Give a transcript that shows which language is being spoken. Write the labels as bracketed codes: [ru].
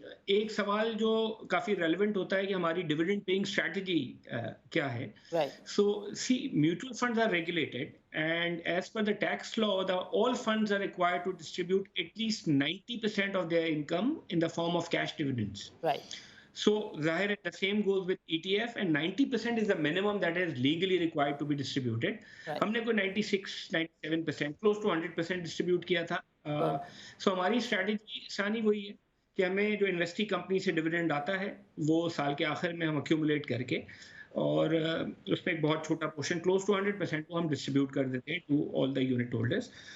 [hi] एक सवाल जो काफी रेलेवेंट होता है कि हमारी डिविडेंड पेइंग स्ट्रेटजी क्या है. [en] Right, So see, mutual funds are regulated, and as per the tax law, all funds are required to distribute at least 90% of their income in the form of cash dividends. right, So Zahir, the same goes with ETF, and 90% is the minimum that is legally required to be distributed. right. [hi] हमने कोई 96-97%, [en] close to 100% [hi] distribute किया था. So हमारी strategy सानी वही है कि हमें जो इन्वेस्टी कंपनी से डिविडेंड आता है वो साल के आखिर में हम अक्यूमुलेट करके और उसमें एक बहुत छोटा पोर्शन क्लोज टू 100% को हम डिस्ट्रीब्यूट कर देते हैं [en] To all the unit holders.